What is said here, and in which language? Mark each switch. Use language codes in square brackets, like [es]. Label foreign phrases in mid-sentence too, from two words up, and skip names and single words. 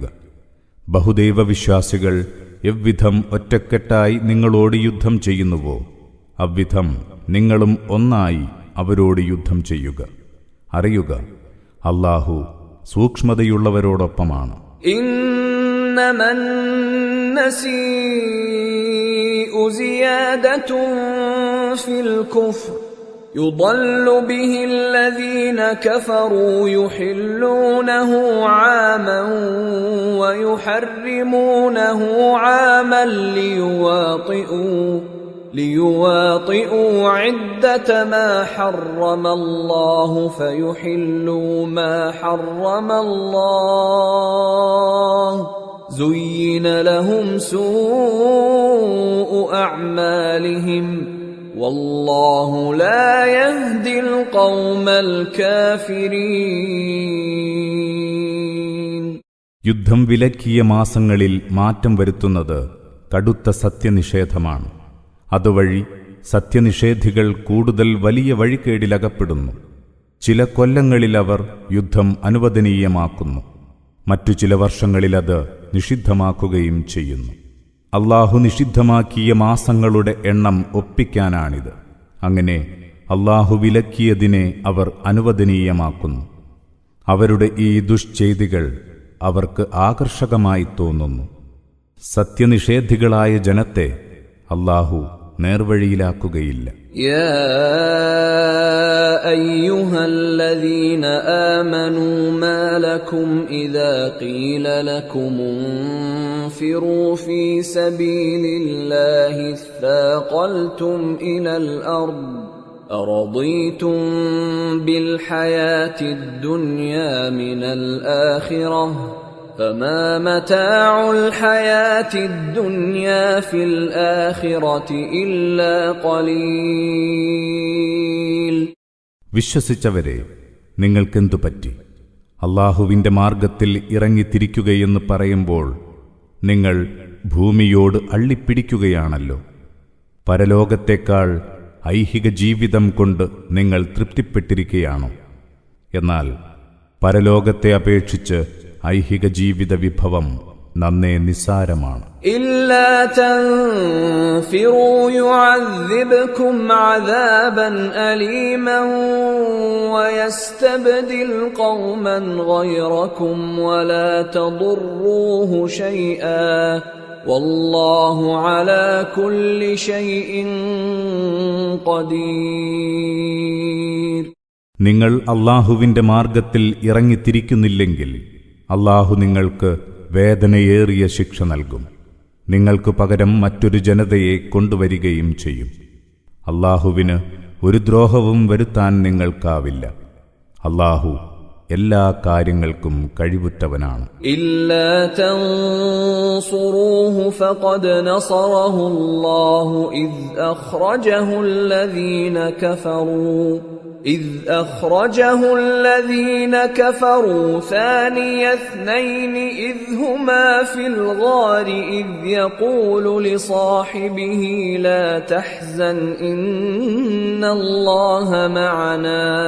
[ml] ബഹുദൈവ വിശ്വാസികൾ എവ്വിധം ഒറ്റക്കെട്ടായി നിങ്ങളോട് യുദ്ധം ചെയ്യുന്നുവോ അவ்விധം നിങ്ങളും ഒന്നായി അവരോട് യുദ്ധം ചെയ്യുക. അറിയുക, അല്ലാഹു സൂക്ഷ്മതയുള്ളവരോടൊപ്പമാണ്. [ar] إنما النسيء زيادة في الكفر يضل به الذين كفروا يحلونه عاما ويحرمونه عاما ليواطئوا عدة ما حرم الله فيحلوا ما حرم الله زين لهم سوء أعمالهم والله لا يهدي القوم الكافرين. [ml] യുദ്ധം വിലക്കിയ മാസങ്ങളിൽ മാറ്റം വരുത്തുന്നത് കടുത്ത സത്യനിഷേധമാണ്. അതുവഴി സത്യനിഷേധികൾ കൂടുതൽ വലിയ വഴികേടിലകപ്പെടുന്നു. ചില കൊല്ലങ്ങളിൽ അവർ യുദ്ധം അനുവദനീയമാക്കുന്നു, മറ്റു ചില വർഷങ്ങളിൽ അത് നിഷിദ്ധമാക്കുകയും ചെയ്യുന്നു. അല്ലാഹു നിഷിദ്ധമാക്കിയ മാസങ്ങളുടെ എണ്ണം ഒപ്പിക്കാനാണിത്. അങ്ങനെ അല്ലാഹു വിലക്കിയതിനെ അവർ അനുവദനീയമാക്കുന്നു. അവരുടെ ഈ ദുഷ്ചെയ്തികൾ അവർക്ക് ആകർഷകമായി തോന്നുന്നു. സത്യനിഷേധികളായ ജനത്തെ അല്ലാഹു നേർവഴിയിലാക്കുകയില്ല. [ar] يا أيها الذين آمنوا ما لكم إذا قيل لكم انفروا في سبيل الله اثاقلتم إلى الأرض أرضيتم بالحياة الدنيا من الآخرة فما متاع الحياة الدنيا في الآخرة إلا قليل. [ml] വിശ്വസിച്ചവരെ, നിങ്ങൾക്കെന്തു പറ്റി? അല്ലാഹുവിന്റെ മാർഗത്തിൽ ഇറങ്ങിത്തിരിക്കുകയെന്ന് പറയുമ്പോൾ നിങ്ങൾ ഭൂമിയോട് അള്ളിപ്പിടിക്കുകയാണല്ലോ. പരലോകത്തേക്കാൾ ഐഹിക ജീവിതം കൊണ്ട് നിങ്ങൾ തൃപ്തിപ്പെട്ടിരിക്കുകയാണോ? എന്നാൽ പരലോകത്തെ അപേക്ഷിച്ച് ഐഹിക ജീവിത വിഭവം നന്നേ നിസ്സാരമാണ്. [ar] إلا تنفروا يعذبكم عذابا أليما ويستبدل قوما غيركم ولا تضروه شيئا والله على كل شيء قدير. [ml] നിങ്ങൾ അല്ലാഹുവിന്റെ മാർഗത്തിൽ ഇറങ്ങിത്തിരിക്കുന്നില്ലെങ്കിൽ അല്ലാഹു നിങ്ങൾക്ക് വേദനയേറിയ ശിക്ഷ നൽകും. നിങ്ങൾക്ക് പകരം മറ്റൊരു ജനതയെ കൊണ്ടുവരികയും ചെയ്യും. അല്ലാഹുവിന് ഒരു ദ്രോഹവും വരുത്താൻ നിങ്ങൾക്കാവില്ല. അല്ലാഹു എല്ലാ കാര്യങ്ങൾക്കും കഴിവുറ്റവനാണ്. [ar] إلا تنصروه فقد نصره الله إذ أخرجه الذين كفروا ثاني اثنين إذ هما في الغار إذ يقول لصاحبه لا تحزن إن الله معنا